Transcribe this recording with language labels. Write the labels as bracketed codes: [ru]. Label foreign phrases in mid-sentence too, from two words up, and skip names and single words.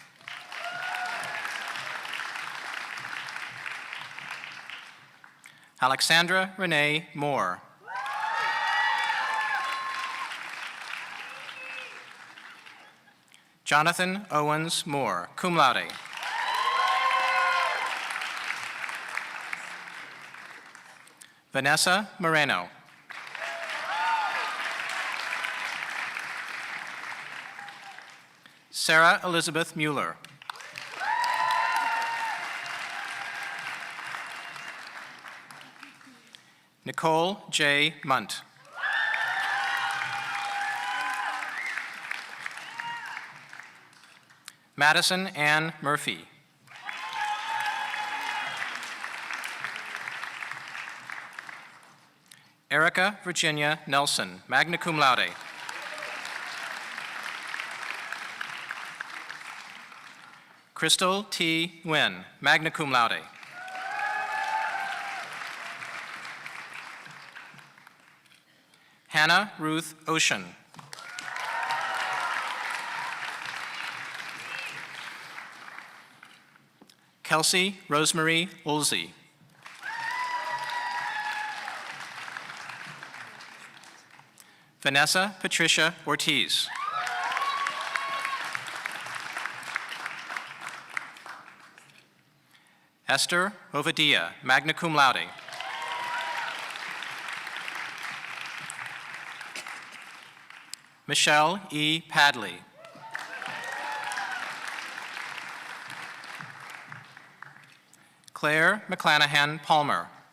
[en] Alexandra Renee Moore. Jonathan Owens Moore, [la] cum laude. [en] Vanessa Moreno. Sarah Elizabeth Mueller. Nicole J. Munt. Madison Ann Murphy. Erica Virginia Nelson, [la] magna cum laude. [en] Crystal T. Nguyen, [la] magna cum laude. [en] Hannah Ruth Ocean. Kelsey Rosemary Olsey. Vanessa Patricia Ortiz. Esther Ovadia, [la] magna cum laude. [en] Michelle E. Padley. Claire McClanahan Palmer.